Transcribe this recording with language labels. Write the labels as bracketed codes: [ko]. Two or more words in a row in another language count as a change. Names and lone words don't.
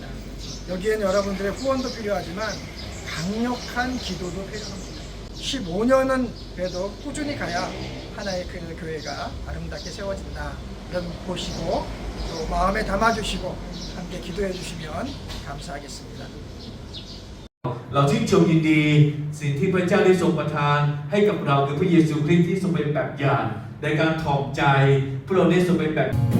[ko] 여기에는 여러분들의 후원도 필요하지만 강력한 기도도 필요합니다. 15년은 그래도 꾸준히 가야 하나의 그 교회가 아름답게 세워진다. 여러분 보시고 또 마음에 담아주시고 함께 기도해 주시면 감사하겠습니다. [th] เราชื่นชมยินดีสิ่งที่พระเจ้าได้ทรงประทานให้กับเราคือพระเยซูคริสต์ที่ทรงเป็นแบบอย่างในการถ่อมใจพระองค์ได้ทรงเป็นแบบ